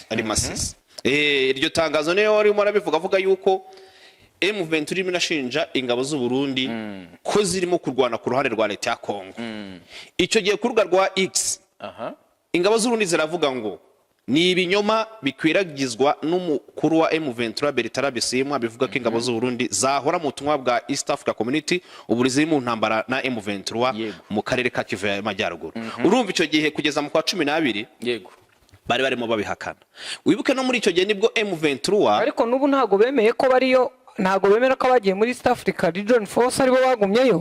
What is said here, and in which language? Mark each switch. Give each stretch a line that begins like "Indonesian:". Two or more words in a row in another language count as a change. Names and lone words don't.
Kinyarwanda: Iryo tangazo niyo warimo arabivuga avuga yuko M23 irimo inashinja ingabo z'u Burundi ko zirimo kurwana ku ruhande rwa leta ya Kongo. Icyo gihe ku rubuga rwa X ingabo z'u Burundi ziravuga ngo ni ibinyoma bikwiragizwa n'umukuru wa M23 Bertrand Bisimwa bivuga ko ingabo z'u Burundi zahora mu butumwa bwa East Africa Community ubu ziri mu ntambara na M23 mu karere ka Kivu y'Amajyaruguru. Urumva icyo gihe kugeza mu kwa 12 yego bari barimo babihakana. Wibuke no muri icyo gihe nibwo M23 ariko nubu ntago bemeye ko bariyo, ntago bemera ko bagiye muri East Africa Region Force aribo bagumyeyo.